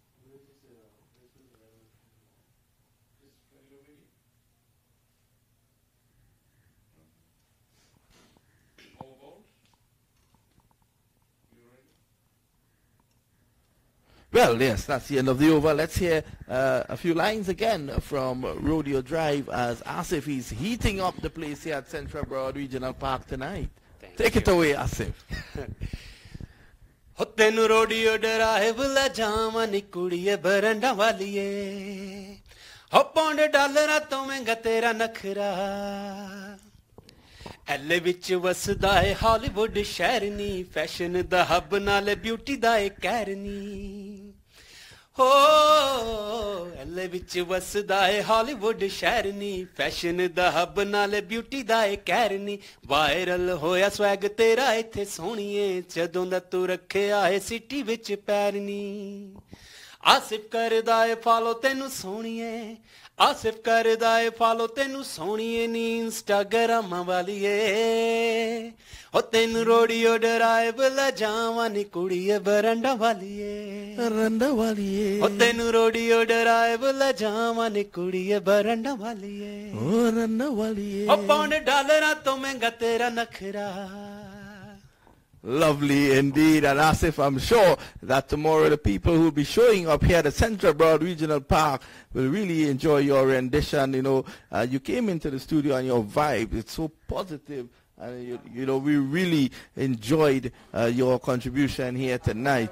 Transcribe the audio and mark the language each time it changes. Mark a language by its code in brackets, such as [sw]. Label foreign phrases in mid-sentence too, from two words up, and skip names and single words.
[en] Well, yes, that's the end of the over. Let's hear a few lines again from Rodeo Drive as Asif is heating up the place here at Central Broward Regional Park tonight. Take it away, Asif. [pa] ਤੈਨੂੰ Rodeo Drive ਲਾ ਜਮਾ ਨੀ ਕੁੜੀਏ ਬਰੰਡਾ ਵਾਲੀਏ. $1 ਤੋਂ ਮਹਿੰਗਾ ਤੇਰਾ ਨਖਰਾ. Elle vich wasda hai Hollywood shehar ni, fashion da hub naal beauty da e ਕਹਿਰ ਨੀ. ਹੋ Elle vich wasda hai Hollywood shehar ni, fashion da hub naal beauty da e ਕਹਿਰ ਨੀ. Viral hoya swag tera ਇੱਥੇ ਸੋਹਣੀਏ, ਜਦੋਂ ਦਾ ਤੂੰ ਰੱਖਿਆ ਏ ਸਿਟੀ ਵਿੱਚ ਪੈਰ ਨੀ. ਆਸਿਫ ਕਰਦਾ ਏ ਫਾਲੋ ਤੈਨੂੰ ਸੋਹਣੀਏ, ਆਸਿਫ ਕਰਦਾ ਏ ਫਾਲੋ ਤੈਨੂੰ ਸੋਹਣੀਏ ਨੀ ਇੰਸਟਾਗ੍ਰਾਮਾਂ ਵਾਲੀਏ. ਹੋ ਤੈਨੂੰ ਰੋਡੀਓ ਡਰਾਈਵ ਲੈ ਜਾਵਾਂ ਨੀ ਕੁੜੀਏ ਬਰੰਡਾ ਵਾਲੀਏ, ਰੰਡਾ ਵਾਲੀਏ. ਹੋ ਤੈਨੂੰ ਰੋਡੀਓ ਡਰਾਈਵ ਲੈ ਜਾਵਾਂ ਨੀ ਕੁੜੀਏ ਬਰੰਡਾ ਵਾਲੀਏ, ਓ ਰੰਡਾ ਵਾਲੀਏ. ਹੋ $1 ਤੋਂ ਮਹਿੰਗਾ ਤੇਰਾ ਨਖਰਾ. [en] Lovely indeed. And Asif, I'm sure that tomorrow the people who will be showing up here at the Central Broad Regional Park will really enjoy your rendition. You came into the studio and your vibe, it's so positive. And, we really enjoyed your contribution here tonight.